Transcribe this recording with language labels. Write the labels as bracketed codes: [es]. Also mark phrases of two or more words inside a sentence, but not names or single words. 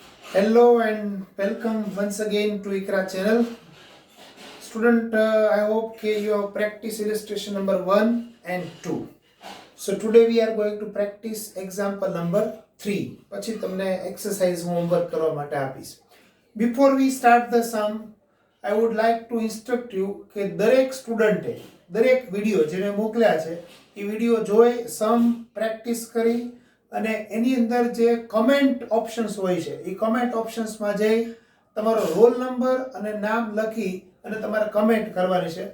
[en] Hello and welcome once again to Ikra channel. Student, I hope you have practice illustration number 1 and 2. So today we are going to practice example number 3. [gu] પછી તમને [en] exercise homework [gu] કરવા માટે આપીશ. [en] Before we start the sum, I would like to instruct you [gu] કે દરેક સ્ટુડન્ટે દરેક વિડિયો જેને મોકલ્યા છે એ વિડિયો જોઈ [en] sum practice [gu] કરી અને એની અંદર જે [en] comment options [gu] હોય છે એ [en] comment options [gu] જઈ તમારો [en] roll number [gu] અને નામ લખી અને તમારે કમેન્ટ કરવાની છે.